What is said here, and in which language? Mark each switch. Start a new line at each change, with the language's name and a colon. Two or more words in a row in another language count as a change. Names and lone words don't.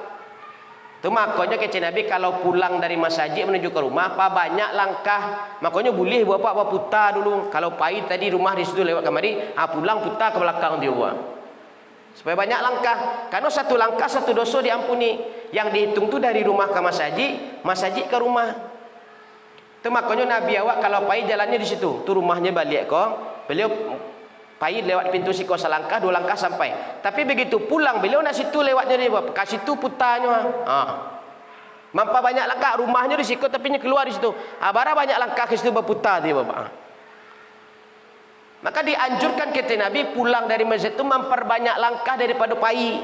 Indonesian: Itu makanya kecil Nabi kalau pulang dari masjid menuju ke rumah apa banyak langkah. Makanya boleh bapak putar dulu. Kalau pai tadi rumah di situ lewat kamari, pulang putar ke belakang dia buat. Supaya banyak langkah. Karena satu langkah satu dosa diampuni. Yang dihitung tu dari rumah ke masjid ke rumah. Itu makanya Nabi awak kalau pai jalannya di situ, tu rumahnya balik kok. Beliau pai lewat pintu siko selangkah 2 langkah sampai. Tapi begitu pulang beliau nak situ lewatnya dia ke situ putarnya. Mampa banyak langkah rumahnya di situ tapi nya keluar di situ. Bara banyak langkah ke situ berputar dia bapak. Maka dianjurkan kata Nabi pulang dari masjid itu memperbanyak langkah daripada pai.